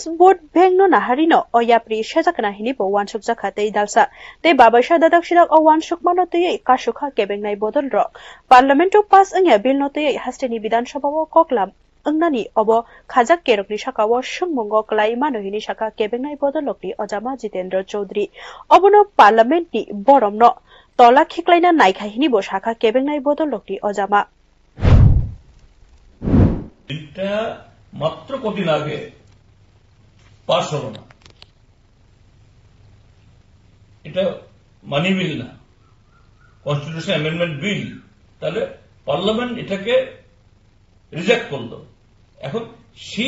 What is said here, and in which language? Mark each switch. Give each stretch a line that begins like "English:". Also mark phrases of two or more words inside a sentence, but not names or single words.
Kok Borok: Board Bengno Naharino o yapri shajakna hini bo wansuk jaka tei dalsa tei babaisha dadak shirak o wansuk mano tei kasukha kebengnai bodol ro Parlamento pass angya bill no tei hasteni Bidan Sabha o koklam angnani obo khajak kerokni sakawo sungmungo klai mano hini saka kebengnai bodolokni Ojama Jitendra Chaudhary obono Parliament ni boromno tola khiklaina naikha hini bo saka kebengnai bodolokni Ojama
Bangla: এটা মাত্র কদিন আগে পাস হলো না এটা
English: money bill
Bangla: না
English: constitution amendment bill
Bangla: তাহলে পার্লামেন্ট এটাকে রিজেক্ট করলো এখন সেই